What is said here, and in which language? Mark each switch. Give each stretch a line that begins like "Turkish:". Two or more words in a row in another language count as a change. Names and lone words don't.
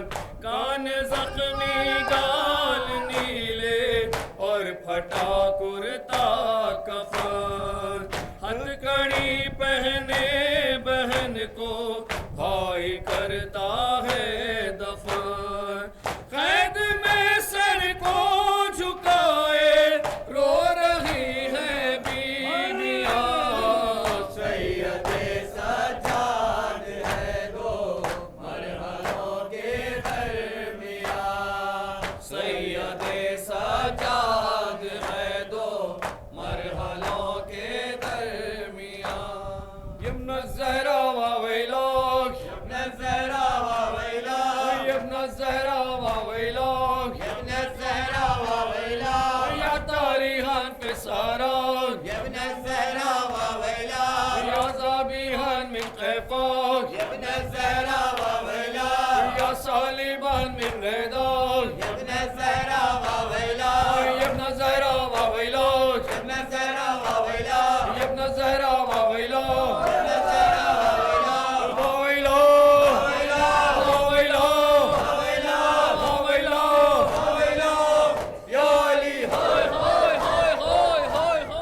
Urdu: کان زخمی گال نیلے اور پھٹا کرتا کفن ہتھکڑی پہنے بہن کو بھائی کرتا ہے دفن قید میں سر کو جھکائے رو رہی ہے بیویاں سیدِ سجاد ہے دو مرحلوں کے درمیاں. سیدِ سجاد ہے دو مرحلوں کے درمیاں
Arabic: يا ابن الزهراء وا ويلاك يا ابن الزهراء وا ويلاك يا ابن الزهراء وا ويلاك يا ابن الزهراء وا ويلاك يا طريحاً في العراء يا ابن الزهراء وا ويلاك يا ذبيحاً من قفاك يا ابن الزهراء وا ويلاك يا سليباً من ردائك يا ابن الزهراء وا ويلاك يا ابن الزهراء وا ويلاك يا ابن الزهراء وا ويلاك يا ابن الزهراء وا ويلاك يا ابن الزهراء وا ويلاك وا ويلاك يا علي هاي هاي هاي هاي هاي